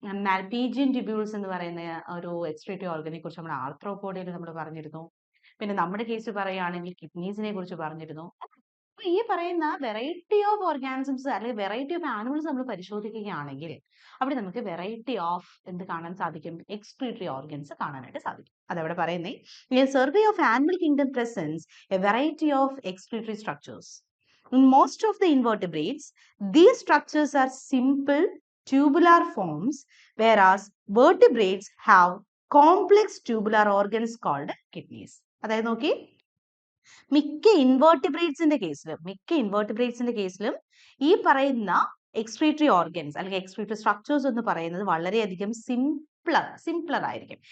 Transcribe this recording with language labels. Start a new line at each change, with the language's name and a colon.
Malayalam: Malpighian tubules എന്ന് പറയുന്ന ഒരു എക്സ്ക്രീറ്ററി ഓർഗനെ കുറിച്ച് നമ്മൾ ആർത്രോപോഡിയയിൽ നമ്മൾ പറഞ്ഞിരുന്നു. പിന്നെ നമ്മുടെ കേസ് പറയുകയാണെങ്കിൽ കിഡ്നീസിനെ കുറിച്ച് പറഞ്ഞിരുന്നു. അപ്പൊ ഈ പറയുന്ന വെറൈറ്റി ഓഫ് ഓർഗാനിസംസ് അല്ലെങ്കിൽ വെറൈറ്റി ഓഫ് ആനിമൽസ് നമ്മൾ പരിശോധിക്കുകയാണെങ്കിൽ അവിടെ നമുക്ക് വെറൈറ്റി ഓഫ് എന്ത് കാണാൻ സാധിക്കും? എക്സ്ക്രീറ്ററി ഓർഗൻസ് കാണാനായിട്ട് സാധിക്കും. അതവിടെ പറയുന്നേ,
English: a survey of animal kingdom presents a variety of excretory structures. In most of the invertebrates, these structures are simple tubular forms, whereas vertebrates have complex tubular organs called kidneys.
Malayalam: അതായത് നോക്കി, മിക്ക ഇൻവേർട്ടിബ്രേറ്റ്സിന്റെ കേസിലും ഈ പറയുന്ന എക്സ്ക്രീറ്ററി ഓർഗൻസ് അല്ലെങ്കിൽ excretory structures എന്ന് പറയുന്നത് വളരെയധികം സിംപ്ലർ ആയിരിക്കും.